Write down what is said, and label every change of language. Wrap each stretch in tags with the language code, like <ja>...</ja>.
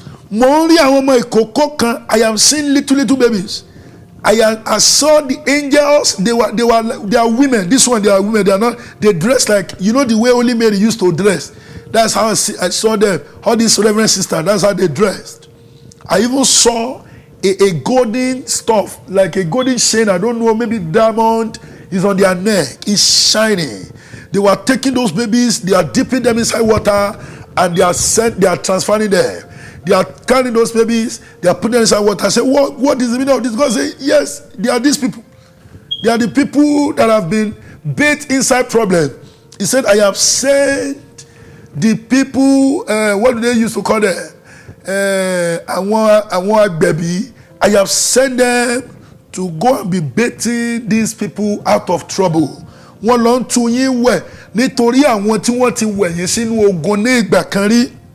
<yo>Mo ń rí àwọn ọmọ ìkókó kan.</yo> <en>I am seeing little babies. I saw the angels. They are women. This one, they are women. They are not. They dress like, you know, the way only Mary used to dress. That's how I saw them. All these reverend sisters. That's how they dressed. I even saw a golden stuff, like a golden chain. I don't know, maybe diamond is on their neck. It's shining. They were taking those babies. They are dipping them inside water, and they are transferring them. They are carrying those babies, they are putting them inside water. I say, what is the meaning of this? God say, yes, they are these people. They are the people that have been bait inside problem. He said, I have sent the people, what do they used to call them? I want baby. I have sent them to go and be baiting these people out of trouble.</en> <yo>Wọ́n lọ ń tu yín wẹ̀ nítorí àwọn tí wọ́n ti wẹ̀ yín sínú ogun ní ìgbà kan rí.</yo>